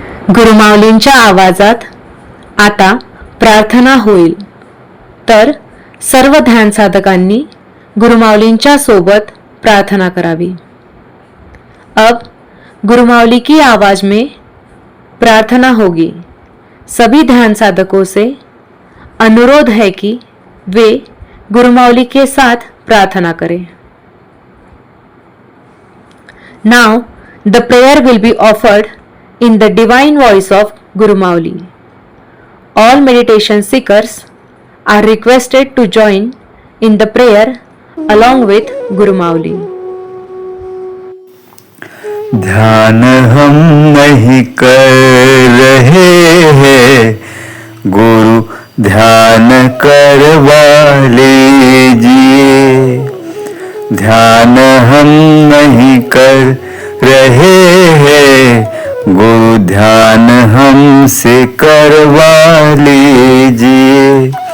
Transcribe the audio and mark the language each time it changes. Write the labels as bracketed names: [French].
[Marathi] गुरुमाऊलींच्या आवाजात आता प्रार्थना होईल, तर सर्व ध्यान साधकांनी गुरुमाऊलींच्या सोबत प्रार्थना करावी। [Hindi] अब गुरुमाऊली की आवाज में प्रार्थना होगी। सभी ध्यान साधकों से अनुरोध है कि वे गुरुमाऊली के साथ प्रार्थना करें। [English] Now the prayer will be offered in the divine voice of Guru Mauli. All meditation seekers are requested to join in the prayer along with Guru Mauli. [Hindi] ध्यान हम नहीं कर रहे हैं गुरु ध्यान करवा लीजिए। ध्यान हम नहीं कर रहे हैं गुरु ध्यान हमसे करवा लीजिए।